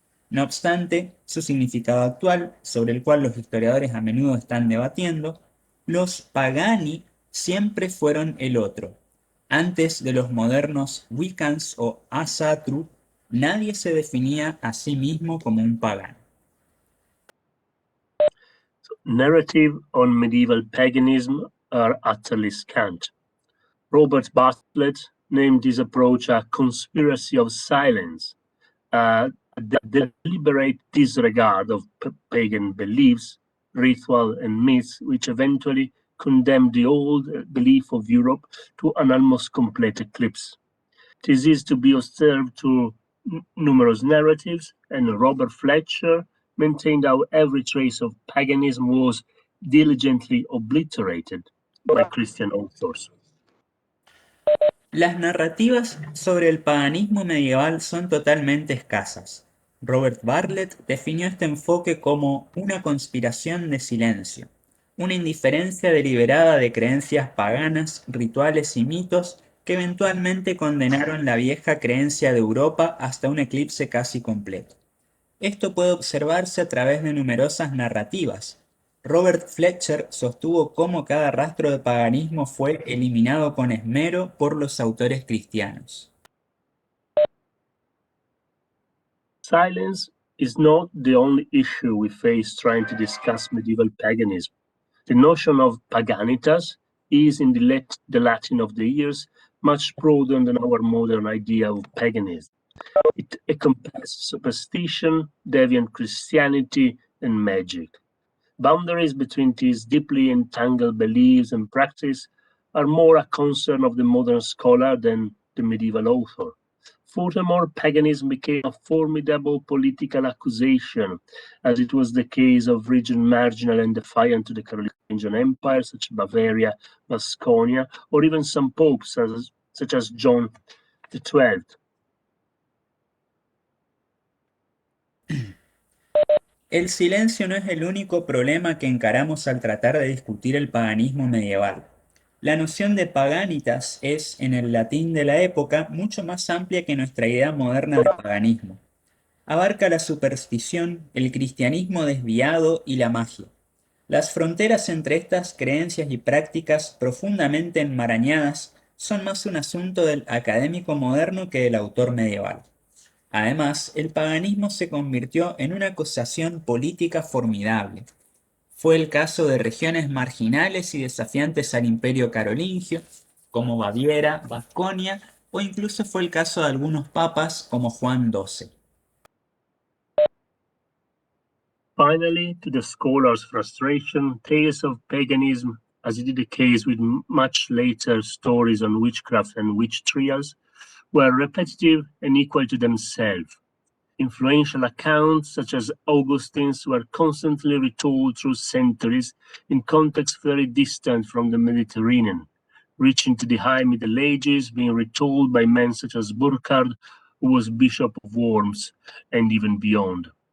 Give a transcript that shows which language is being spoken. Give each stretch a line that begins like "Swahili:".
Spanish: No obstante, su significado actual, sobre el cual los historiadores a menudo están debatiendo, los pagani siempre fueron el otro. Antes de los modernos Wiccans o Asatru, nadie se definía a sí mismo como un pagano.
English: Narrative on medieval paganism are utterly scant. Robert Bartlett named this approach a conspiracy of silence, a deliberate disregard of pagan beliefs, ritual, and myths, which eventually condemned the old belief of Europe to an almost complete eclipse. This is to be observed through numerous narratives, and Robert Fletcher maintained how every trace of paganism was diligently obliterated by Christian authors.
Spanish: Las narrativas sobre el paganismo medieval son totalmente escasas. Robert Bartlett definió este enfoque como una conspiración de silencio, una indiferencia deliberada de creencias paganas, rituales y mitos que eventualmente condenaron la vieja creencia de Europa hasta un eclipse casi completo. Esto puede observarse a través de numerosas narrativas. Robert Fletcher sostuvo cómo cada rastro de paganismo fue eliminado con esmero por los autores cristianos.
English: Silence is not the only issue we face trying to discuss medieval paganism. The notion of paganitas is, in the Latin of the years, much broader than our modern idea of paganism. It encompasses superstition, deviant Christianity, and magic. Boundaries between these deeply entangled beliefs and practice are more a concern of the modern scholar than the medieval author. Furthermore, paganism became a formidable political accusation, as it was the case of regions marginal and defiant to the Carolingian Empire, such as Bavaria, Vasconia, or even some popes, such as John XII.
Spanish: El silencio no es el único problema que encaramos al tratar de discutir el paganismo medieval. La noción de paganitas es, en el latín de la época, mucho más amplia que nuestra idea moderna de paganismo. Abarca la superstición, el cristianismo desviado y la magia. Las fronteras entre estas creencias y prácticas profundamente enmarañadas son más un asunto del académico moderno que del autor medieval. Además, el paganismo se convirtió en una acusación política formidable. Fue el caso de regiones marginales y desafiantes al imperio carolingio, como Baviera, Vasconia, o incluso fue el caso de algunos papas como Juan XII.
English: Finally, to the scholar's frustration, tales of paganism, as it is the case with much later stories on witchcraft and witch trials, were repetitive and equal to themselves. Influential accounts, such as Augustine's, were constantly retold through centuries in contexts very distant from the Mediterranean, reaching to the High Middle Ages, being retold by men such as Burchard, who was Bishop of Worms, and even beyond.